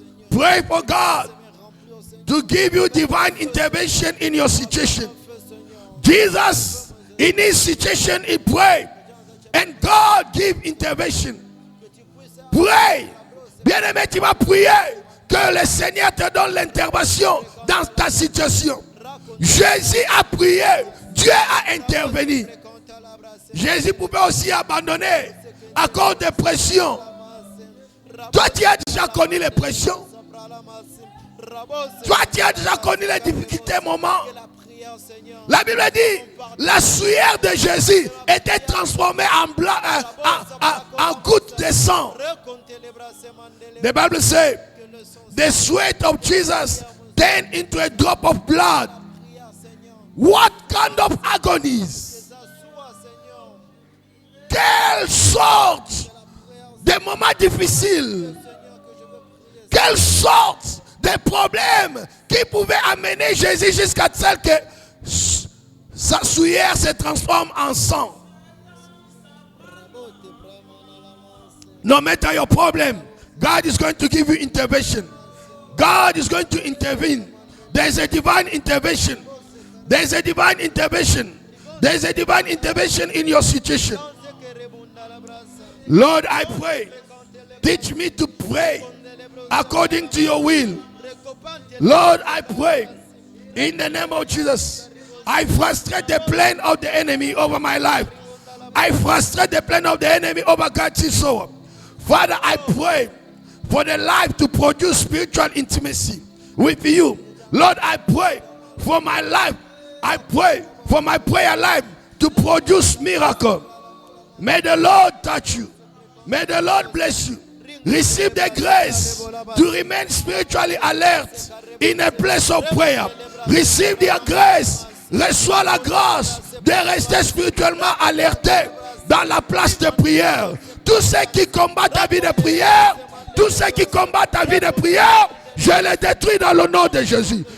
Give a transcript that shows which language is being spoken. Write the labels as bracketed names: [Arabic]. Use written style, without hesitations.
[English] Pray for God to give you divine intervention in your situation. Jesus, in his situation, he prayed, and God gave intervention. Pray. [French] Bien-aimé, tu vas prier que le Seigneur te donne l'intervention dans ta situation. Jésus a prié, Dieu a intervenu. Jésus pouvait aussi abandonner à cause des pressions. Toi, tu as déjà connu les pressions. Toi, tu as déjà connu les difficultés, moments. La Bible dit, la sueur de Jésus était transformée en blanc, en goutte de sang. [English] The Bible says, the sweat of Jesus turned into a drop of blood. What kind of agonies? [French] Quelle sorte de moments difficiles? Quelle sorte de problèmes qui pouvaient amener Jésus jusqu'à tel que sa sueur se transforme en sang? [English] No matter your problem, God is going to give you intervention. God is going to intervene. There is a divine intervention. There is a divine intervention. There is a divine intervention in your situation. Lord, I pray, teach me to pray according to your will. Lord, I pray in the name of Jesus. I frustrate the plan of the enemy over my life. I frustrate the plan of the enemy over God's soul. Father, I pray for the life to produce spiritual intimacy with you. Lord, I pray for my life. I pray for my prayer life to produce miracle. May the Lord touch you. May the Lord bless you. Receive the grace to remain spiritually alert in a place of prayer. Receive the grace. [French] Reçois la grâce de rester spirituellement alerté dans la place de prière. Tous ceux qui combattent ta vie de prière, tous ceux qui combattent ta vie de prière, je les détruis dans le nom de Jésus.